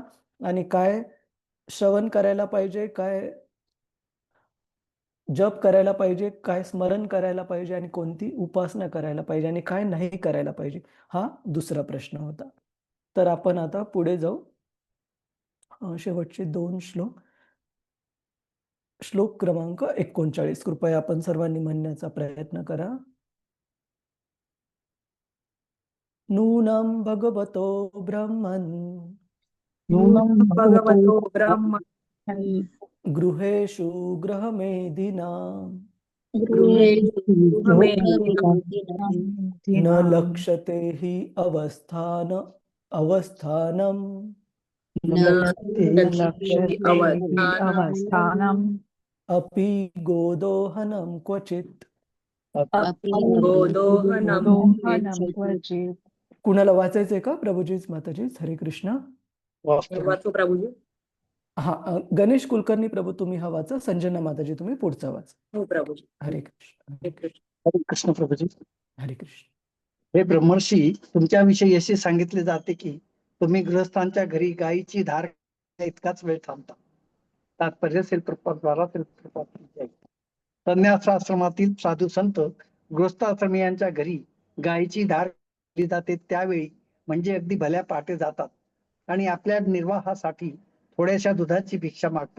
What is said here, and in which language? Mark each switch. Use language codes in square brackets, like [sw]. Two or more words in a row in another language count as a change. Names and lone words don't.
[mr] आणि काय श्रवण करायला पाहिजे, काय जप करायला पाहिजे, काय स्मरण करायला पाहिजे आणि कोणती उपासना करायला पाहिजे आणि काय नाही करायला पाहिजे, हा दुसरा प्रश्न होता. तर आपण आता पुढे जाऊ. शेवटचे 2 श्लोक. श्लोक क्रमांक 39 कृपया आपण सर्वांनी म्हणण्याचा प्रयत्न करा. [sa] नूनं भगवतो ब्रह्मन् नूनं भगवतो ब्रह्म गृहेषु गृहमेधिनां न लक्ष्यते हि अवस्थानम् अवस्थानम् अपि गोदोहनं क्वचित्. गोदोहनम् [mr] कुणाला वाचायचंय का प्रभूजीच माताजीच? [sa] हरे कृष्ण. [mr] वाचू प्रभूजी? गणेश कुलकर्णी प्रभू तुम्ही हा वाचा, संजना माताजी तुम्ही पुढचा वाचा. हो प्रभूजी. [sa] हरे कृष्ण. हरे कृष्ण. हरे कृष्ण प्रभूजी. हरे कृष्ण. [mr] हे ब्रह्मर्षी, तुमच्याविषयी असे सांगितले जाते की तुम्ही गृहस्थांच्या घरी गायीची धार इतकाच वेळ थांबता. तात्पर्य द्वारा संन्यासाश्रमातील साधू संत गृहस्थाश्रमीयांच्या घरी गायीची धार दिली जाते त्यावेळी म्हणजे अगदी भल्या पहाटे जातात आणि आपल्या निर्वाहासाठी थोड्याशा दुधाची भिक्षा मागतात.